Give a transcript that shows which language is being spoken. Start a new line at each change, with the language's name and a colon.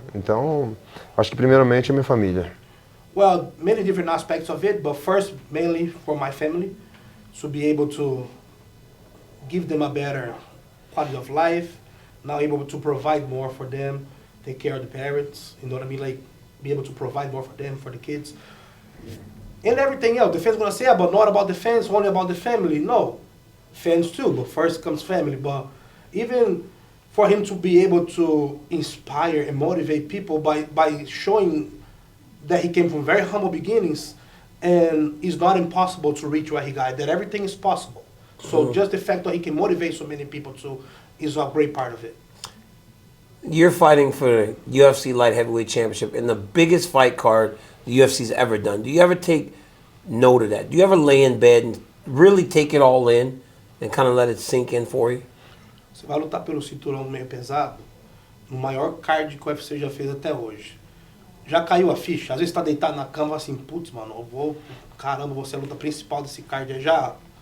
Portuguese: Então, acho que primeiramente é minha família.
English: Well, many different aspects of it, but first, mainly for my family, to be able to give them a better quality of life, now able to provide more for them, take care of the parents, you know what I mean, like be able to provide more for them, for the kids, and everything else. The fans gonna say, but not about the fans, only about the family. No, fans too, but first comes family. But even for him to be able to inspire and motivate people by showing that he came from very humble beginnings and it's not impossible to reach where he got, that everything is possible. So just the fact that he can motivate so many people too is a great part of it. You're fighting for the UFC Light Heavyweight Championship in the biggest fight card the UFC's ever done. Do you ever take note of that? Do you ever lay in bed and really take it all in and kind of let it sink in for you?
Portuguese: Você vai lutar pelo cinturão meio pesado, no maior card que o UFC já fez até hoje. Já caiu a ficha? Às vezes tá deitado na cama assim, putz, mano, caramba, você é a luta principal desse card aí já.